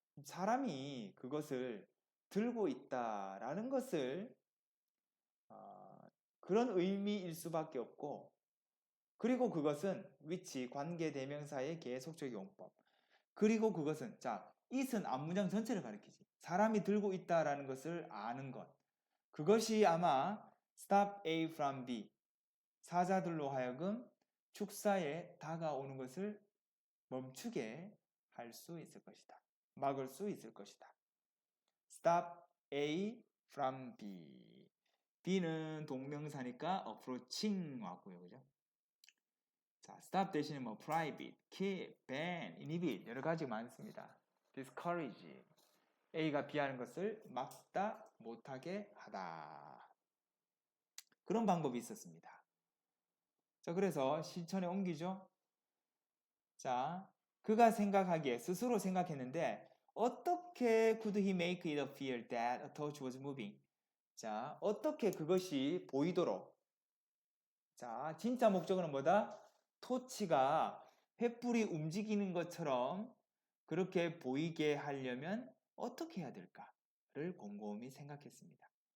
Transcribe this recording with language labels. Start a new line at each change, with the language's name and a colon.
Korean: 사람이 그것을 들고 있다라는 것을 그런 의미일 수밖에 없고 그리고 그것은 which 관계 대명사의 계속적 용법. 그리고 그것은 자, it은 앞문장 전체를 가리키지. 사람이 들고 있다라는 것을 아는 것. 그것이 아마 stop A from B. 사자들로 하여금 축사에 다가오는 것을 멈추게 할 수 있을 것이다. 막을 수 있을 것이다. Stop A from B. B는 동명사니까 approaching 왔고요, 그죠? 자, stop 대신에 뭐 private, keep, ban, inhibit 여러 가지 많습니다.
English: discourage.
Korean: A가 B 하는 것을 막다 못하게 하다. 그런 방법이 있었습니다. 자, 그래서 실천에 옮기죠. 자, 그가 생각하기에 스스로 생각했는데 어떻게
English: could he make it appear that a torch was moving?
Korean: 자, 어떻게 그것이 보이도록 자, 진짜 목적은 뭐다? 토치가 횃불이 움직이는 것처럼 그렇게 보이게 하려면 어떻게 해야 될까를 곰곰이 생각했습니다.